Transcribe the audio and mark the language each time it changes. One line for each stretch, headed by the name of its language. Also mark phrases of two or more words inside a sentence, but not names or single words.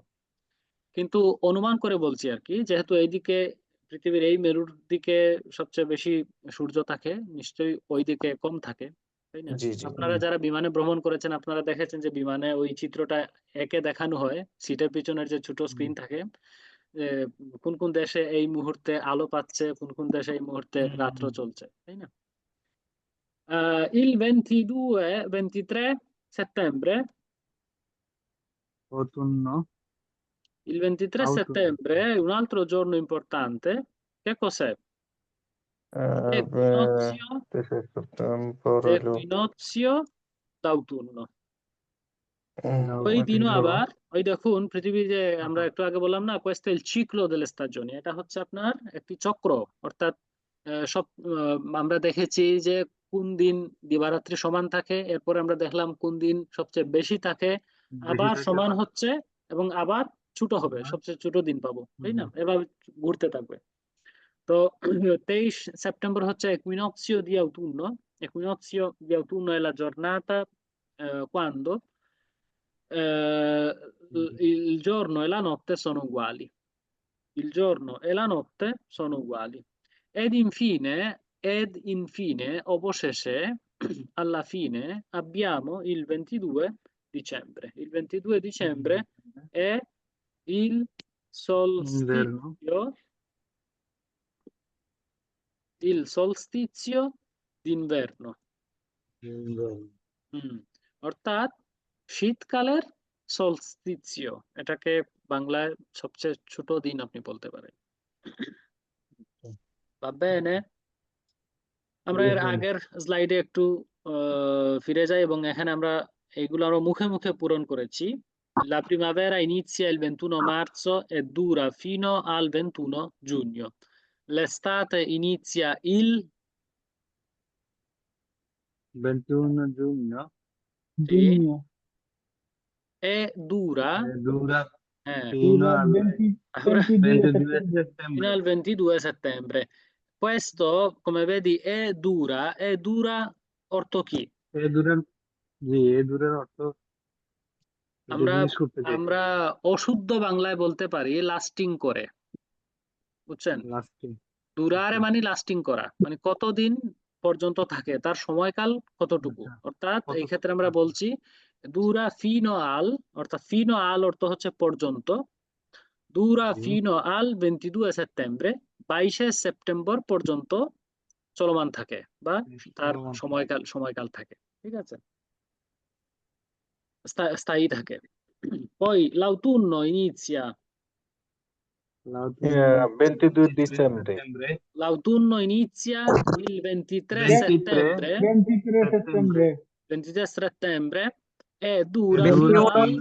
Bangla: কিন্তু অনুমান করে বলছি আর কি, যেহেতু এইদিকে পৃথিবীর এই মেরুর দিকে সবচেয়ে বেশি সূর্য থাকে, নিশ্চয়ই ওই দিকে কম থাকে, তাই না? জি জি আপনারা যারা বিমানে ভ্রমণ করেছেন, আপনারা দেখেছেন যে বিমানে ওই চিত্রটা একে দেখানো হয়, সিটের পিছনের যে ছোট স্ক্রিন থাকে, যে কোন কোন দেশে এই মুহূর্তে আলো পাচ্ছে, কোন কোন দেশে এই মুহূর্তে রাত্র চলছে, তাই না?
Italian: Il 22-23 settembre, autunno il 23 autunno settembre è un altro giorno importante. Che cos'è? আহ, Equinozio,
Bangla: 23 সেপ্টেম্বর হলো
Italian: equinozio d'autunno. ওই
Bangla: এটা দিনও হলো আবার ওই দেখুন, পৃথিবী যে আমরা আবার একটু আগে বললাম না,
Italian: questo è il ciclo delle stagioni,
Bangla: এটা হচ্ছে আপনার একটি চক্র। অর্থাৎ সব আমরা দেখেছি যে কোন দিন দিবারাত্রি সমান থাকে, এরপরে আমরা দেখলাম কোন দিন সবচেয়ে বেশি থাকে, বেশি আবার থাকে সমান আবার হচ্ছে, এবং আবার ছোট হবে, আবার সবচেয়ে ছোট দিন পাবো, তাই না? হুম, এভাবে ঘুরতে থাকবে। তো 23 settembre হচ্ছে
Italian: equinozio di autunno. Equinozio di autunno è la giornata quando il giorno e la notte sono uguali. Il giorno e la notte sono uguali. Ed infine, অবশেষে, alla fine, abbiamo il 22 dicembre. Il 22 dicembre è il inverno solstizio, il solstizio d'inverno। inverno
Bangla: হুম, অর্থাৎ শীতকালের সলস্টিসিও, এটাকে বাংলায় সবচেয়ে ছোট দিন আপনি বলতে পারেন।
Italian: Va bene?
Bangla: আমরা এর
Italian: bene
Bangla: আগের স্লাইডে একটু ফিরে যাই, এবং এখানে আমরা এইগুলো আরো মুখে মুখে পূরণ করেছি।
Italian: La primavera inizia il 21 marzo e dura fino al 21 giugno. L'estate inizia il 21 giugno sì, জুনিয়া e dura e dura eh, fino al 22 22
Bangla: সেপ্টেম্বর।
Italian: fino settembre al 22 settembre. Questo, come vedi, è dura orto chi? e dura
Bangla: জি এ দূরের অর্থ এটা আমরা জিজ্ঞেস করতে চাইছি আমরা অশুদ্ধ বাংলায় বলতে পারি লাস্টিং করে, বুঝছেন? লাস্টিং দুরারে ওকে মানে লাস্টিং করা, মানে কতদিন পর্যন্ত থাকে, তার সময়কাল কতটুকু। আচ্ছা অর্থাৎ কত এই ক্ষেত্রে আমরা আচ্ছা বলছি
Italian: dura fino al,
Bangla: অর্থাৎ
Italian: fino al
Bangla: অর্থ হচ্ছে পর্যন্ত, দুরা জি
Italian: fino al
Bangla: 22 সেপ্টেম্বরে, 22শে সেপ্টেম্বর পর্যন্ত চলমান থাকে, বা তার চলমান থাকে সময়কাল থাকে, ঠিক আছে, স্থায়ী থাকে।
Italian: Poi l'autunno inizia, l'autunno 22 23
Bangla: ডিসেম্বরে
Italian: settembre l'autunno inizia il 23 23 settembre, 23 settembre
Bangla: সেপ্টেম্বরে
Italian: 23 settembre, e e dura dura fino 21 al,